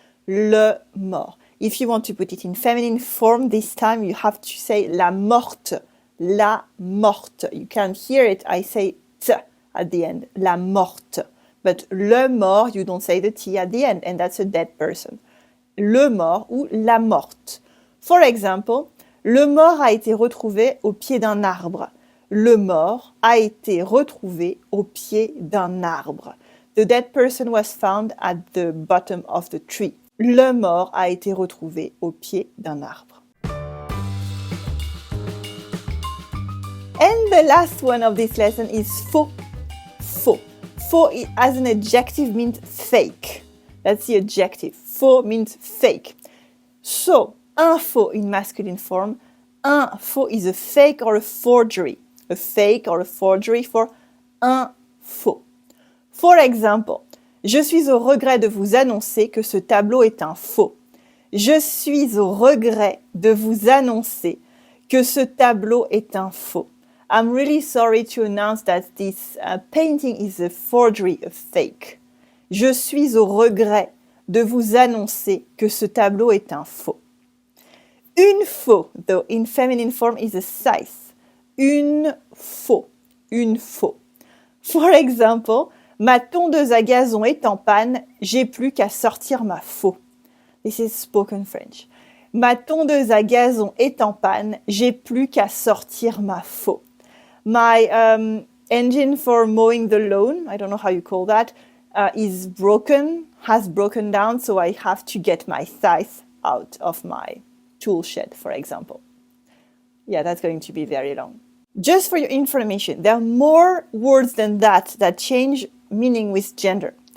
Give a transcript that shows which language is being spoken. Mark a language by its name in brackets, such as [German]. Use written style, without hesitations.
[English] Le mort. If you want to put it in feminine form, this time you have to say la morte. La morte. You can't hear it, I say t at the end. La morte. But le mort, you don't say the t at the end, and that's a dead person. [French] Le mort ou la morte. [English] For example, [French] le mort a été retrouvé au pied d'un arbre. Le mort a été retrouvé au pied d'un arbre. [English] The dead person was found at the bottom of the tree. [French] Le mort a été retrouvé au pied d'un arbre. [English] And the last one of this lesson is faux. Faux. Faux as an adjective means fake. That's the adjective. Faux means fake. So, un faux in masculine form, un faux is a fake or a forgery. A fake or a forgery for un faux. For example, [French] je suis au regret de vous annoncer que ce tableau est un faux. Je suis au regret de vous annoncer que ce tableau est un faux. [English] I'm really sorry to announce that this painting is a forgery, a fake. [French] Je suis au regret de vous annoncer que ce tableau est un faux. [English] Une faux, though in feminine form, is a size. [French] Une faux. Une faux. [English] For example, [French] ma tondeuse à gazon est en panne, j'ai plus qu'à sortir ma faux. [English] This is spoken French. [French] Ma tondeuse à gazon est en panne, j'ai plus qu'à sortir ma faux. [English] My engine for mowing the lawn, I don't know how you call that, is broken, has broken down, so I have to get my scythe out of my tool shed, for example. Yeah, that's going to be very long. Just for your information, there are more words than that change meaning with gender.